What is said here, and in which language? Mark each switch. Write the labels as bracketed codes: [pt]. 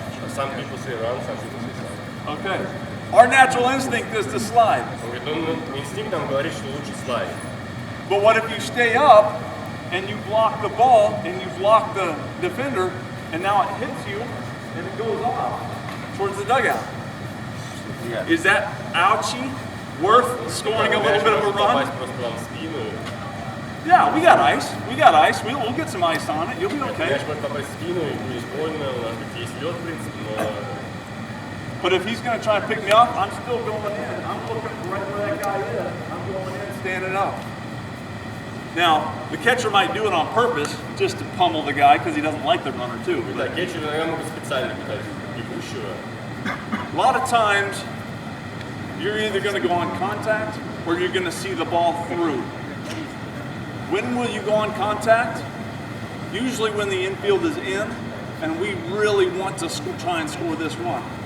[en] Some people say run, some people say slide. Okay. Our natural instinct is to slide. [ru] Он говорит, ну инстинкт нам говорит, что лучше слайд. [en] But what if you stay up and you block the ball and you block the defender and now it hits you and it goes off towards the dugout? Is that ouchie worth scoring a little bit of a run? [ru] Попасть просто вам в спину. [en] Yeah, we got ice. We'll get some ice on it. You'll be okay. [ru] Мяч может попасть в спину и будет больно. У нас есть лед, в принципе, но [en] But if he's going to try to pick me off, I'm still going in. I'm looking right where that guy is. I'm going in, standing up. Now, the catcher might do it on purpose just to pummel the guy because he doesn't like the runner too. [ru] да, кетчер иногда могут специально пытать бегущего. [en] A lot of times, you're either going to go on contact or you're going to see the ball through. When will you go on contact? Usually when the infield is in and we really want to try and score this run.